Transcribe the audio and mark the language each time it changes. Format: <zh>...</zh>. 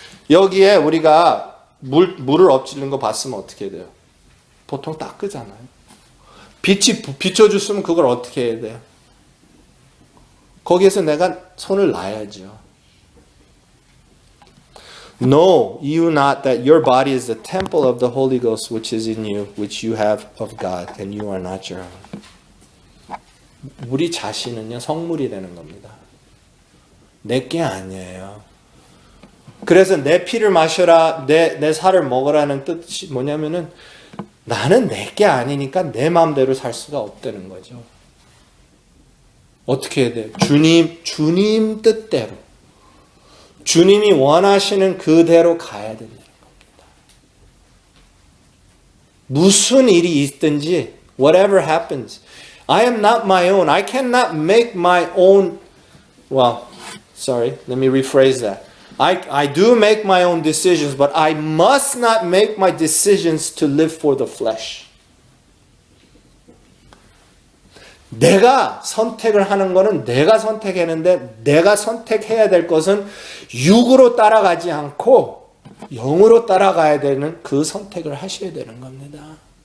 <ko>여기에 우리가 물을 엎질른 거 봤으면 어떻게 해야 돼요? 보통 닦으잖아요. 빛이 비춰줬으면 그걸 어떻게 해야 돼요? 거기에서 내가 손을 놔야죠.</ko> <en>Know you not that your body is the temple of the Holy Ghost which is in you, which you have of God, and you are not your own.</en> <ko>우리 자신은요, 성물이라는 겁니다. 내게 아니에요. 그래서 내 피를 마셔라, 내 살을 먹으라는 뜻이 뭐냐면은 나는 내게 아니니까 내 마음대로 살 수가 없다는 거죠. 어떻게 해야 돼요? 주님 뜻대로. 주님이 원하시는 그대로 가야 된다는 겁니다. 무슨 일이 있든지,</ko> <en>whatever happens, I am not my own. I cannot make my own. Well, sorry, let me rephrase that. I do make my own decisions, but I must not make my decisions to live for the flesh.</en> <ko>내가 선택을 하는 거는 내가 선택했는데 내가 선택해야 될 것은 육으로 따라가지 않고 영으로 따라가야 되는 그 선택을 하셔야 되는 겁니다.</ko>